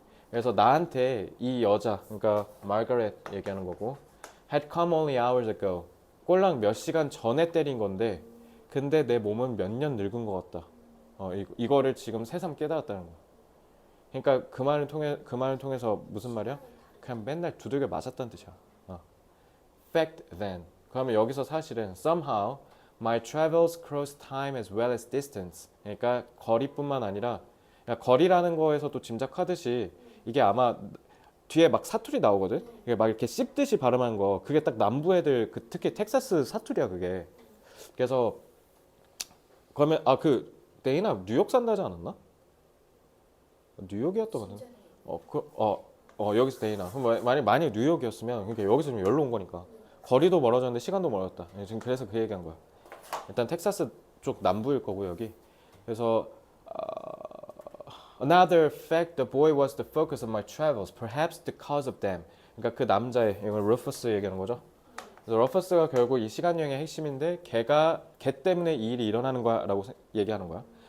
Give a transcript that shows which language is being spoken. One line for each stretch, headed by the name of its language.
Korean: 그래서 나한테 이 여자, 그러니까 마가렛 얘기하는 거고,
English: had come only hours ago.
Korean: 꼴랑 몇 시간 전에 때린 건데, 근데 내 몸은 몇 년 늙은 것 같다. 이거를 지금 새삼 깨달았다는 거야. 그러니까 그 말을 통해서 무슨 말이야? 그냥 맨날 두들겨 맞았다는 뜻이야.
English: Fact then.
Korean: 그러면 여기서 사실은
English: somehow my travels cross time as well as distance.
Korean: 그러니까 거리뿐만 아니라 그러니까 거리라는 거에서도 짐작하듯이 이게 아마 뒤에 막 사투리 나오거든. 이게 막 이렇게 씹듯이 발음한 거. 그게 딱 남부 애들 특히 텍사스 사투리야 그게. 그래서 그러면 그 데이나 뉴욕 산다지 않았나? 뉴욕이었던 거 같은데. 여기서 데이나. 그럼 만약 뉴욕이었으면 그러니까 여기서 좀 열로 온 거니까. 거리도 멀어졌는데 시간도 멀었다. 지금 그래서 그 얘기한 거야. 일단 텍사스 쪽 남부일 거고 여기. 그래서
English: another fact, the boy was the focus of my travels, perhaps because of them.
Korean: 그러니까 그 남자의 이건 루퍼스 얘기하는 거죠. 그래서 루퍼스가 결국 이 시간 여행의 핵심인데 걔 때문에 이 일이 일어나는 거야라고 얘기하는 거야.